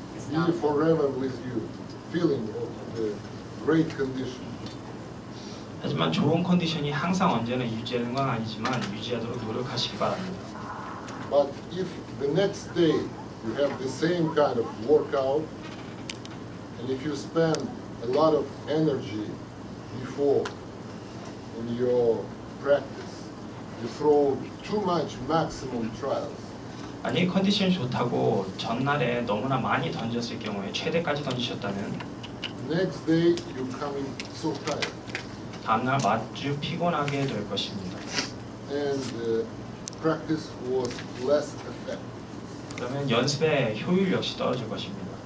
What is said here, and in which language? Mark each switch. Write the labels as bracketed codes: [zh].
[en] Be forever with you. Feeling of the great condition. [ko] 하지만 좋은 컨디션이 항상 언제나 유지하는 건 아니지만 유지하도록 노력하시기 바랍니다. [en] But if the next day you have the same kind of workout, and if you spend a lot of energy before in your practice, you throw too much maximum trials. [ko] 만약에 컨디션이 좋다고 전날에 너무나 많이 던졌을 경우에 최대까지 던지셨다면 [en] Next day you come in so tired, [ko] 다음날 아주 피곤하게 될 것입니다. [en] and practice was less effective. [ko] 그러면 연습의 효율 역시 떨어질 것입니다.